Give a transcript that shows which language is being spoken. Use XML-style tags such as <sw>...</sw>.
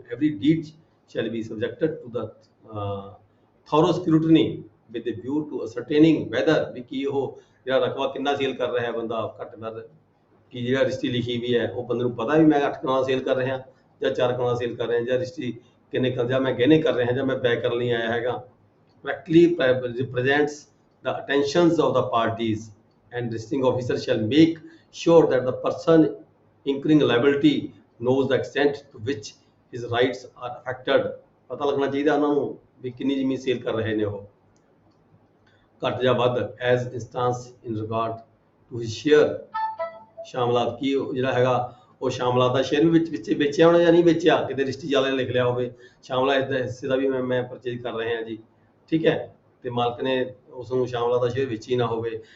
<en>every deed shall be subjected to the thorough scrutiny with a view to ascertaining whether</en> <pa>ਵੀ ਕੀ ਉਹ ਜਿਹੜਾ ਰਕਬਾ ਕਿੰਨਾ sale ਕਰ ਰਿਹਾ ਹੈ ਬੰਦਾ ਘੱਟ ਕਰ, ਕਿ ਜਿਹੜਾ ਰਜਿਸਟਰੀ ਲਿਖੀ ਵੀ ਹੈ ਉਹ ਬੰਦੇ ਨੂੰ ਪਤਾ ਵੀ ਮੈਂ 8 ਕਨਾਲ ਸੇਲ ਕਰ ਰਿਹਾ ਜਾਂ 4 ਕਨਾਲ ਸੇਲ ਕਰ ਰਿਹਾ, ਜਾਂ ਰਜਿਸਟਰੀ ਕਿੰਨੇ ਜਾਂ ਮੈਂ ਗਹਿਣੇ ਕਰ ਰਿਹਾ ਜਾਂ ਮੈਂ ਬੈਕ ਕਰਨ ਲਈ ਆਇਆ ਹੈਗਾ।</pa> <en>correctly represents the attentions of the parties, and registering officer shall make sure that the person incurring liability knows the extent to which his rights are affected।</en> <pa>ਪਤਾ ਲੱਗਣਾ ਚਾਹੀਦਾ ਉਹਨਾਂ ਨੂੰ ਵੀ ਕਿੰਨੀ ਜ਼ਮੀਨ ਸੇਲ ਕਰ ਰਹੇ ਨੇ ਉਹ, ਘੱਟ ਜਾਂ ਵੱਧ,</pa> <en>as instance in regard to his share।</en> <pa>ਸ਼ਾਮਲਾਤ ਕੀ ਜਿਹੜਾ ਹੈਗਾ ਉਹ ਸ਼ਾਮਲਾਤ ਦਾ ਸ਼ੇਅਰ ਵੀ ਵਿੱਚ ਵੇਚਿਆ ਹੋਣਾ ਜਾਂ ਨਹੀਂ ਵੇਚਿਆ, ਕਿਤੇ ਰਜਿਸਟਰੀ ਵਾਲੇ ਨੇ ਲਿਖ ਲਿਆ ਹੋਵੇ ਸ਼ਾਮਲਾ ਇਸ ਦਾ ਹਿੱਸੇ ਦਾ ਵੀ ਮੈਂ ਪਰਚੇਜ ਕਰ ਰਹੇ ਹਾਂ ਜੀ, ਠੀਕ ਹੈ, ਤੇ ਮਾਲਕ ਨੇ ਉਸ ਨੂੰ ਸ਼ਾਮਲਾ ਦਾ ਸ਼ੇਅਰ ਵੇਚੀ ਨਾ ਹੋਵੇ।</pa>